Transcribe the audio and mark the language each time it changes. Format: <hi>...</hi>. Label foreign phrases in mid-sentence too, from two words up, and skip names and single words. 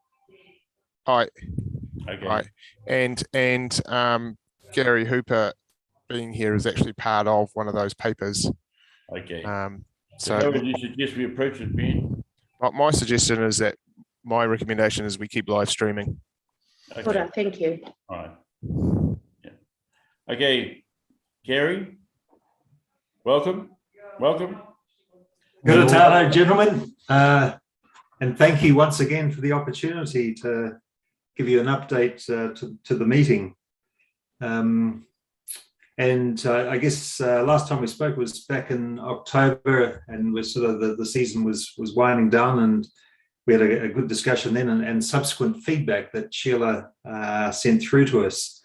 <en>Okay. And Gary Hooper being here is actually part of one of those papers. Okay. So how would you suggest we approach it, Ben? my suggestion is that my recommendation is we keep live streaming.</en> <mi>Kia ora,</mi> <en>thank you. All right. Yeah. Okay, Gary, welcome.</en> <mi>Good ora tātou,</mi> <en>gentlemen, and thank you once again for the opportunity to give you an update to the meeting. And I guess last time we spoke was back in October, and we're sort of the season was winding down, and we had a good discussion then, and subsequent feedback that Sheila sent through to us.</en>